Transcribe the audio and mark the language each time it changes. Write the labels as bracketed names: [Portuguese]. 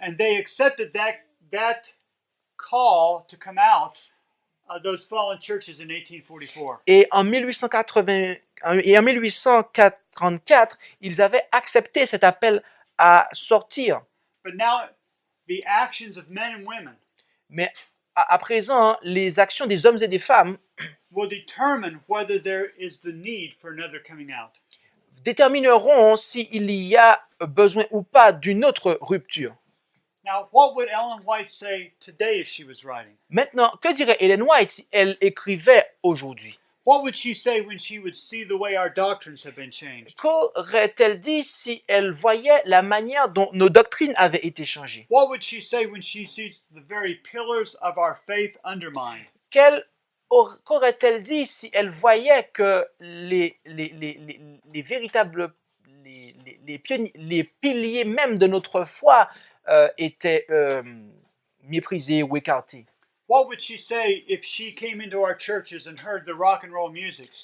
[English] And they accepted that call to come out of those fallen churches in 1844. [French] Et en 1844, ils avaient accepté cet appel à sortir. [English] But now the actions of men and women [French] Mais à présent, les actions des hommes et des femmes [English] will determine whether there is the need for another coming out. [French] détermineront s'il y a besoin ou pas d'une autre rupture. [English] Now, what would Ellen White say today if she was writing? [French] Maintenant, que dirait Ellen White si elle écrivait aujourd'hui? [English] What would she say when she would see the way our doctrines have been changed? [French] Qu'aurait-elle dit si elle voyait la manière dont nos doctrines avaient été changées? [English] What would she say when she sees the very pillars of our faith undermined? [French] Qu'aurait-elle dit si elle voyait que les véritables les piliers même de notre foi étaient méprisés ou écartés? [English] What would she say if she came into our churches and heard the rock and roll music?